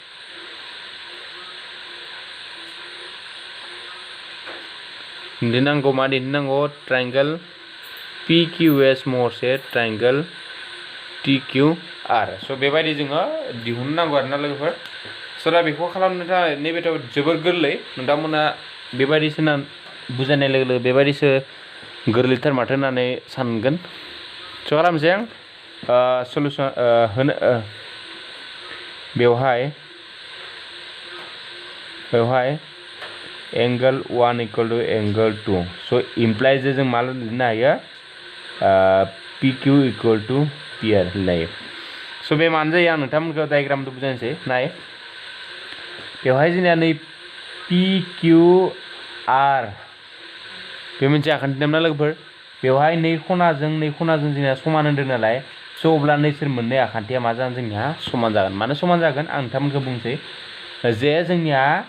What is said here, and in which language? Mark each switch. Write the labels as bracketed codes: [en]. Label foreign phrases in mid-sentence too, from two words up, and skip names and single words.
[brx] दिन्थिनांगौ ट्रायंगल PQS महरसे ट्रायंगल TQR स' बेबायदि जोङो दिहुननांगौ आरोना लोगोफोर स' दा बेखौ खालामनो थाखाय नैबेथ' जोबोर गोरलै नोंथांमोना बेबायदिसो बुजायनाय लोगो लोगो बेबायदिसो गोरलैथार माथो होननानै सानगोन स' खालामसै आं सलुसन होनो बेवहाय एंगल 1 [en] equal to [brx] एंगल 2 स' इमप्लाइज जों मा लिरनो हायो PQ [en] equal to [brx] PR लायो स' बे मानो जायो आं नोंथांमोनखौ डायग्रामजों बुजायनोसै नाय बेवहाय जोंनिया नै PQR बे मोनसे आखान्थि नाम ना लोगोफोर बेवहाय नै खनाजों जोंनिया समान होन्दों नालाय स' अब्ला नैसोर मोननै आखान्थिया मा जागोन जोंनिया समान जागोन मानो समान जागोन आं नोंथांमोनखौ बुंसै जे जोंनिया